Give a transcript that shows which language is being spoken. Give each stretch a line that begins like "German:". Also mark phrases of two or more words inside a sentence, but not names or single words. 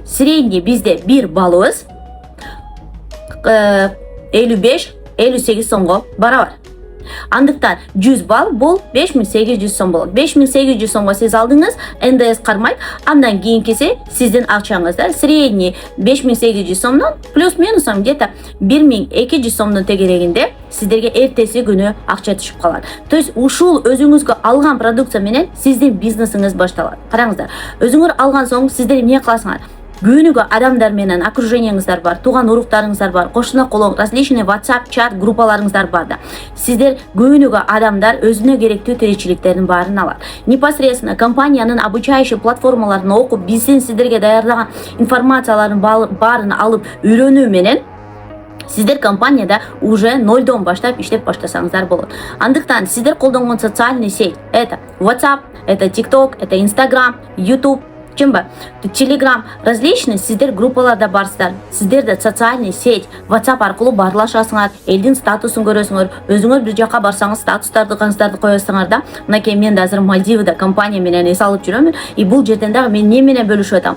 Kyrgyz: Средний бизде 1 балыбыз 55-58 сомго барабар. Андыктан 100 балл бул 5800 сом болот. 5800 сомго сиз алдыңыз, НДС кармайт. Андан кийинкиси сиздин акчаңызда средний 5800 сомдон
Russian: плюс-минусом где-то
Kyrgyz: 1200 сомдун тегерегинде сиздерге эртеси күнү акча түшүп калат. То есть ушул өзүңүзгө алган продукция менен сиздин бизнесиңиз башталат. Караңыздар, өзүңөр алган соң сиздер эмне кыласыңар? Күнүгө адамдар менен окружениеңиздар бар, тууган уруктарыңыздар бар, кошуна колоң, различный WhatsApp чат группаларыңыздар бар да. Сиздер күнүгө адамдар өзүнө керектүү тиричиликтердин баарын алат. Непосредственно компаниянын обучающий платформаларын окуп, биздин сиздерге даярдаган информациялардын баарын алып үйрөнүү менен сиздер компанияда уже нолдон баштап иштеп баштасаңыздар болот. Андыктан сиздер колдонгон
Russian: социальный сеть это WhatsApp, это TikTok, это Instagram,
Kyrgyz: YouTube, чынбы? Telegram различный сиздер группаларда барсыздар. Сиздер де
Russian: социальный сеть
Kyrgyz: WhatsApp аркылуу баарлашасыңар, элдин статусун көрөсүңөр. Өзүңөр бир жака барсаңыз статустарды каныстарды коесуңар да. Мынакей мен да азыр Мальдивада компания менен эс алып жүрөмүн. И бул жерден дагы мен эмне менен бөлүшүп атам?